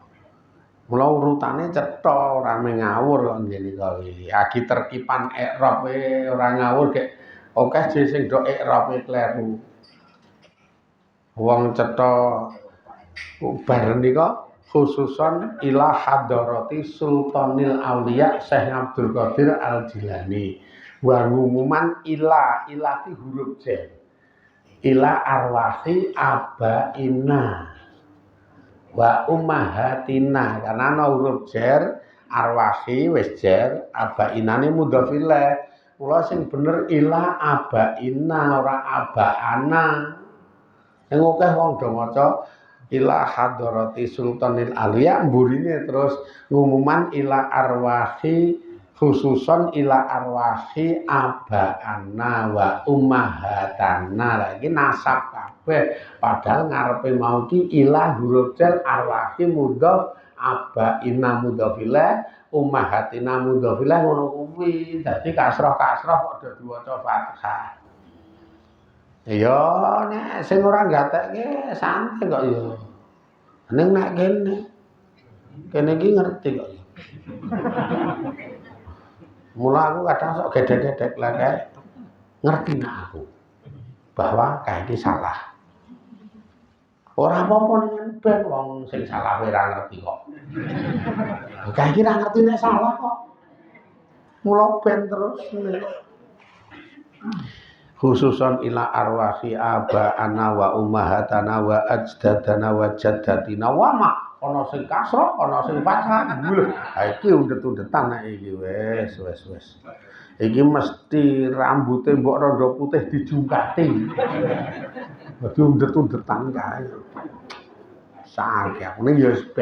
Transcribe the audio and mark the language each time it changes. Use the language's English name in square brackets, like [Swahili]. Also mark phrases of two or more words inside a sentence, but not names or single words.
[Javanese] Mula urutane cetha ora ngawur kok ngene iki. Agi terkipan i'rab ora ngawur gek akeh je sing do i'rabe kleru. Wong cetha bar nika [Arabic] خصوصا إلى حضرة سلطان الأولياء الشيخ عبد القادر الجيلاني. [Javanese] Wa ngumuman ila ki huruf j. [Arabic] إلى أرواح آبائنا وأمهاتنا [Javanese] karena ana [Arabic] حرف جر أرواح [Javanese] wis jar abainane [Arabic] مضاف إليه [Javanese] kula sing bener [Arabic] إلى آبائنا [Javanese] ora abaana sing akeh wong do maca [Arabic] إلى حضرة سلطان الأولياء [Javanese] mburine terus ngumuman [Arabic] إلى أرواح خصوصا إلى أرواح آبائنا و [Javanese] ummahatana lah iki nasab kabeh padahal ngarepe mau ki [Arabic] إلى حرف جر أرواح مضاف آبائنا مضاف إليه أمهاتنا مضاف إليه [Javanese] ngono kuwi dadi kasrah kok do diwaca fathah ya nek sing ora gatekke santai kok ya ning nek kene iki ngerti kok ya mula aku kadang sok gedek-gedek lah kayak ngerti nak aku [Indonesian] bahwa kayak ini salah [Javanese] Ora apa-apa ning ben wong sing salah ora ngerti kok. Kae iki ra ngerti nek salah kok. Mula ben terus [Arabic] خصوصا إلى أرواح آبائنا وأمهاتنا وأجدادنا وجداتنا وما [Javanese] ana sing kasra ana sing fathah lho ha iki undet-undetan nek iki wis iki mesti rambuté mbok rondo putih dijungkati dadi undet-undetan kae sakit aku ning ya